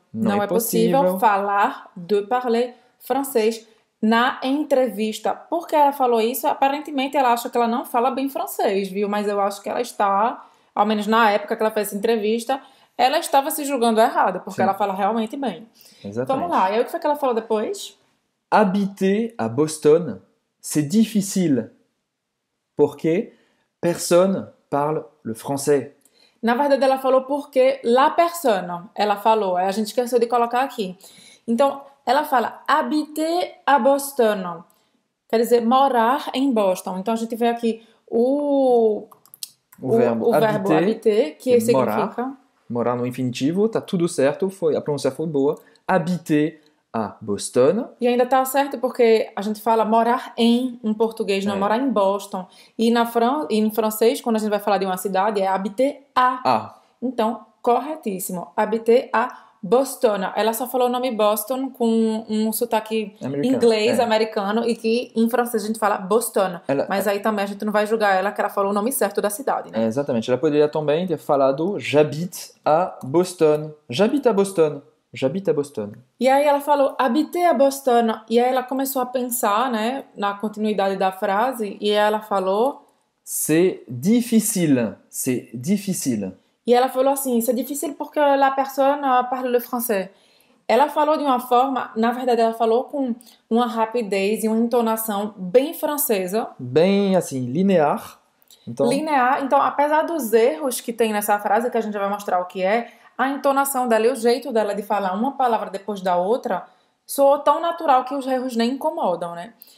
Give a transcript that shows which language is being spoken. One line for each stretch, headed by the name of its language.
Portuguese: Não é possível falar,
French: de parler
Portuguese: francês na entrevista. Por que ela falou isso? Aparentemente ela acha que ela não fala bem francês, viu? Mas eu acho que ela está, ao menos na época que ela fez essa entrevista, ela estava se julgando errada, porque Sim. ela fala realmente bem. Exatamente. Vamos lá. E aí o que foi que ela falou depois?
French: Habiter à Boston, c'est difficile.
Portuguese: Porque
French: personne parle le français.
Portuguese: Na verdade, ela falou porque
French: la personne.
Portuguese: Ela falou, aí a gente esqueceu de colocar aqui. Então, ela fala
French: habiter à Boston.
Portuguese: Quer dizer, morar em Boston. Então, a gente vê aqui o verbo habiter, que significa... Morar no infinitivo, tá tudo certo, a pronúncia foi boa.
French: Habiter à Boston.
Portuguese: E ainda tá certo porque a gente fala morar em português, não morar em Boston. E em francês, quando a gente vai falar de uma cidade, é
French: habiter à.
Portuguese: Então, corretíssimo.
French: Habiter à Boston.
Portuguese: Ela só falou o nome Boston com um sotaque inglês, americano, e que em francês a gente fala Boston. Mas aí também a gente não vai julgar ela que ela falou o nome certo da cidade, né? Exatamente. Ela poderia também ter falado
French: j'habite à Boston. J'habite à Boston. J'habite à Boston.
Portuguese: E aí ela falou
French: habiter à Boston.
Portuguese: E aí ela começou a pensar, né, na continuidade da frase, e ela falou...
French: C'est difficile. C'est difficile.
Portuguese: E ela falou assim,
French: c'est difficile porque la personne parle le français.
Portuguese: Ela falou de uma forma, na verdade ela falou com uma rapidez e uma entonação bem francesa. Bem, assim, linear. Linear. Então, apesar dos erros que tem nessa frase, que a gente já vai mostrar o que é, a entonação dela e o jeito dela de falar uma palavra depois da outra soou tão natural que os erros nem incomodam, né?